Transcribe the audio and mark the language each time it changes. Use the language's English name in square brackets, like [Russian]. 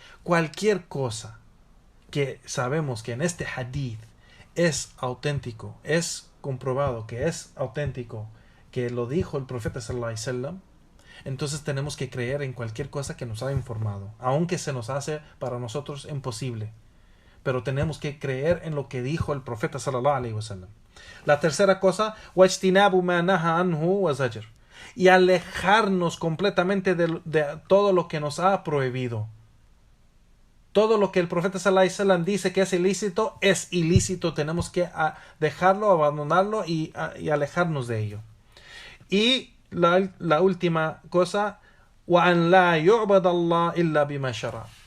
[Spanish] Cualquier cosa que sabemos que en este hadith es auténtico, es comprobado que es auténtico, que lo dijo el profeta sallallahu alaihi wasallam, entonces tenemos que creer en cualquier cosa que nos ha informado, aunque se nos hace para nosotros imposible. Pero tenemos que creer en lo que dijo el profeta sallallahu alaihi wasallam. La tercera cosa, [Arabic] وَاجْتِنَابُ مَا نَهَى عَنْهُ وَزَجَرَ. [Spanish] Y alejarnos completamente de todo lo que nos ha prohibido. Todo lo que el profeta sallallahu alaihi wasallam dice que es ilícito. Tenemos que dejarlo, abandonarlo y alejarnos de ello. Y la última cosa, [Arabic] وَأَنْ لَا يُعْبَدَ اللَّهِ إِلَّا بِمَا شَرَعَ.